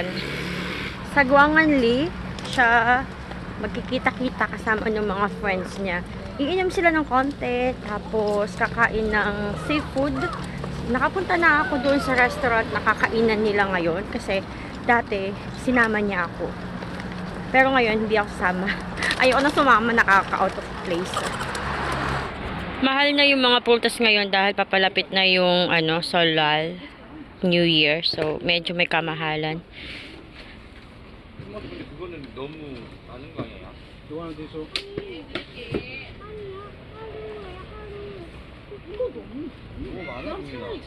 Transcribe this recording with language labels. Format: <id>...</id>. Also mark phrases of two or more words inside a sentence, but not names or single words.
<tl>Sa Guanganli, siya magkikita-kita kasama ng mga friends niya. Iinom sila ng konti, tapos kakain ng seafood. Nakapunta na ako doon sa restaurant na kakainan nila ngayon kasi dati sinama niya ako. Pero ngayon, hindi ako sama. Ayoko na sumama, nakaka-</tl> <en>out of place.</en> <tl>Mahal na yung mga prutas ngayon dahil papalapit na yung Solal, New Year. So, medyo may kamahalan.</tl> <ko>그거는 너무 많은 거 아니야?</ko> <tl>Doon dito.</tl> <ko>너무 많아 보이나?</ko>